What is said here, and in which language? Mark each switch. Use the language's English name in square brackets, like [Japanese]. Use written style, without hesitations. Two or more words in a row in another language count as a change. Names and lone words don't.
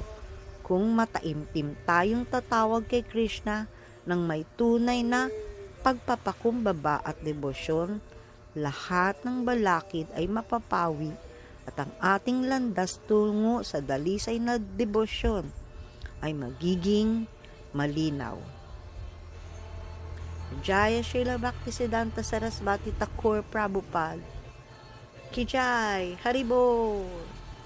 [Filipino] Kung mataimtim tayong tatawag kay Krishna ng may tunay na pagpapakumbaba at debosyon, lahat ng balakid ay mapapawi at ang ating landas tungo sa dalisay na debosyon ay magiging malinaw. [Hindi] जय श्रील भक्तिसिद्धान्त सरस्वती ठाकुर प्रभुपाद की जय, हरिबोल!